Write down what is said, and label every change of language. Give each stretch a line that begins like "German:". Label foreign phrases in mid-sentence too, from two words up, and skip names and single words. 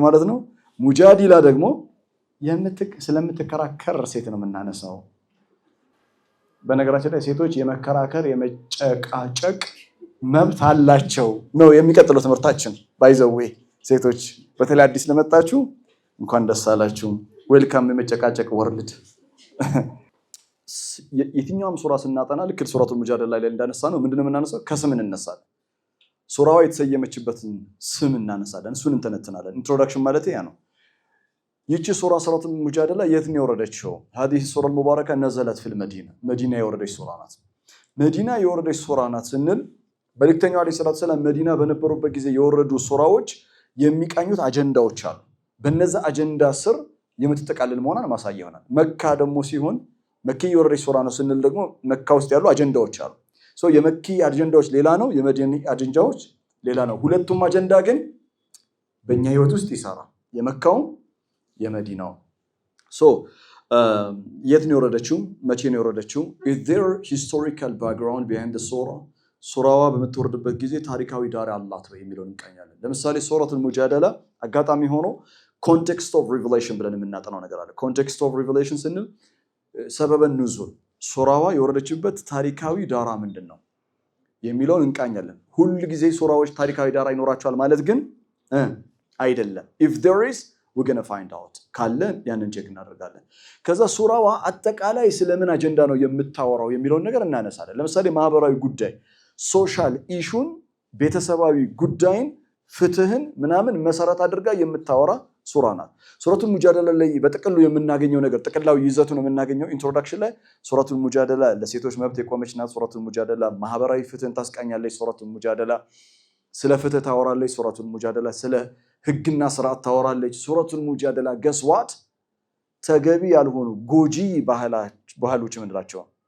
Amharic: ማለት ነው። ሙጃዲላ ደግሞ ስለምትከራከር ሴት ነው የምናነሳው። በነገራችን ላይ ሴቶች የመከራከር የመጨቃጨቅ መብት አላቸው ነው የሚቀጥለው ትምህርታችን።
English: by the way
Amharic: ሴቶች በተለይ አዲስ ለመጣችሁ እንኳን ደስ አላችሁ። ዌልካም የመጨቃጨቅ ወርልድ። የትኛውም ሱራ ስናጠና ልክ ሱረቱል ሙጃደላ ላይ እንዳነሳ ነው ምንድነው የምናነሳው? ከስም እንነሳለን። ሱራዋ የተሰየመችበትን ስም እናነሳለን፣ እሱን እንተነትናለን። ኢንትሮዳክሽን ማለት ያ ነው። ይቺ ሱራ ሱረቱል ሙጃደላ የት ነው የወረደችው?
Arabic: هذه السورة المباركة نزلت في المدينة
Amharic: መዲና የወረደች ሱራ ናት። መዲና የወረደች ሱራ ናት ስንል መልእክተኛው አለይሂ
Arabic: الصلاة السلام
Amharic: መዲና በነበሩበት ጊዜ የወረዱ ሱራዎች የሚቃኙት አጀንዳዎች አሉ። በነዛ አጀንዳ ስር የምትጠቃልል መሆኗን ማሳያ ይሆናል። መካ ደግሞ ሲሆን መኪ የወረደች ሱራ ነው ስንል ደግሞ መካ ውስጥ ያሉ አጀንዳዎች አሉ። የመኪ አጀንዳዎች ሌላ ነው፣ የመዲና አጀንዳዎች ሌላ ነው። ሁለቱም አጀንዳ ግን በእኛ ህይወት ውስጥ ይሰራል፣ የመካው የመዲናው። የት ነው የወረደችው? መቼ ነው የወረደችው?
English: is there historical background behind the surah?
Amharic: ሱራዋ በምትወርድበት ጊዜ ታሪካዊ ዳራ አላት ወይ የሚለውን እንቃኛለን። ለምሳሌ ሱረቱል ሙጃደላ አጋጣሚ ሆኖ
English: context of revelation
Amharic: ብለን የምናጠናው ነገር አለ።
English: context of revelation
Amharic: ስንል
Arabic: سبب النزول
Amharic: ሱራዋ የወረደችበት ታሪካዊ ዳራ ምንድን ነው የሚለውን እንቃኛለን። ሁል ጊዜ ሱራዎች ታሪካዊ ዳራ ይኖራቸዋል ማለት ግን አይደለም።
English: if there is we're going to find out
Amharic: ካለ ያንን ቼክ እናደርጋለን። ከዛ ሱራዋ አጠቃላይ ስለምን አጀንዳ ነው የምታወራው የሚለውን ነገር እናነሳለን። ለምሳሌ ማህበራዊ ጉዳይ
English: social issue፣
Amharic: ቤተሰባዊ ጉዳይን፣ ፍትህን ምናምን መሰረት አድርጋ የምታወራ ሱራ ናት። ሱረቱል ሙጃደላ ላይ በጥቅሉ የምናገኘው ነገር ጥቅላዊ ይዘቱ ነው የምናገኘው። ኢንትሮዳክሽን ላይ ሱረቱል ሙጃደላ ለሴቶች መብት የቆመች ናት። ሱረቱል ሙጃደላ ማህበራዊ ፍትህን ታስቃኛለች። ሱረቱል ሙጃደላ ስለ ፍትህ ታወራለች። ሱረቱል ሙጃደላ ስለ ህግና ስርዓት ታወራለች። ሱረቱል ሙጃደላ ገስዋት ተገቢ ያልሆኑ ጎጂ ባህሎች ምንላቸው